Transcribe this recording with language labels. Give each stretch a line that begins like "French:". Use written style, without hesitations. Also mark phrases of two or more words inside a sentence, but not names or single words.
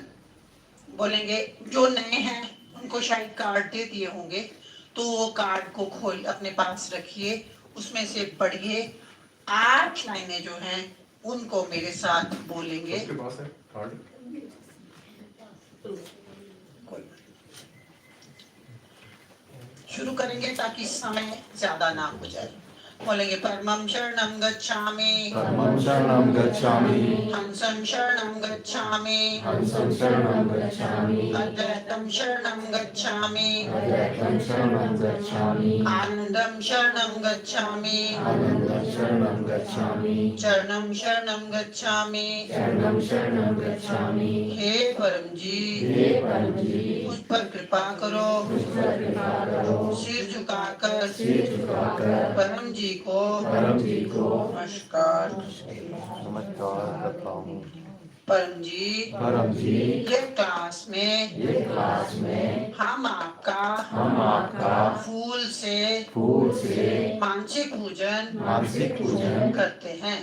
Hindi: बोलेंगे जो नए हैं उनको शायद कार्ड दे दिए होंगे, तो वो कार्ड को खोल अपने पास रखिए, उसमें से पढ़िए। 8 लाइनें जो हैं उनको मेरे साथ बोलेंगे। उसके पास है कार्ड? शुरू करेंगे ताकि समय ज्यादा ना हो जाए।
Sanskrit: बोलेंगे परमं शरणं गच्छामि, परमं शरणं गच्छामि, हंसं शरणं गच्छामि, हंसं शरणं गच्छामि, अद्वैतं शरणं गच्छामि, अद्वैतं शरणं गच्छामि, आनंदं शरणं गच्छामि, आनन्दं शरणं गच्छामि, चरणं शरणं गच्छामि, शरणं शरणं गच्छामि।
Hindi: हे परम जी, हे परम जी, मुझ पर कृपा करो, मुझ पर कृपा करो, सिर झुकाकर परम जी को नमस्कार करता हूँ। परम जी, ये क्लास में हम आपका फूल से मानसिक पूजन करते हैं।